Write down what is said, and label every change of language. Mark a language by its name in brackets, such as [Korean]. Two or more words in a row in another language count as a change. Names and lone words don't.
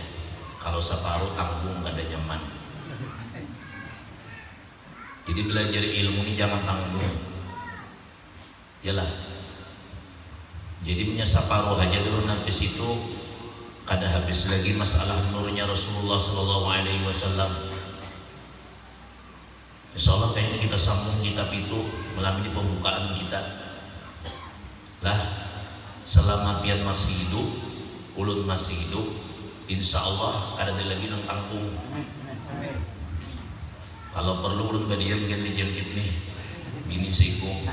[Banjar] Kalau separuh tanggung gak ada nyaman. Jadi belajar ilmu ini jangan tanggung. Yalah. Jadi punya separuh aja dulu Nafis itu kada habis lagi masalah nurnya Rasulullah [Arabic] صلى الله عليه وسلم. [Indonesian] Insyaallah kayaknya kita sambung kitab itu malam ini pembukaan kita. [Banjar] Lah, selama pian masih hidup, ulun masih hidup, insyaallah kada ada lagi nang tanggung. Kalau perlu ulun badiam kan dijangkit nih bini seiku.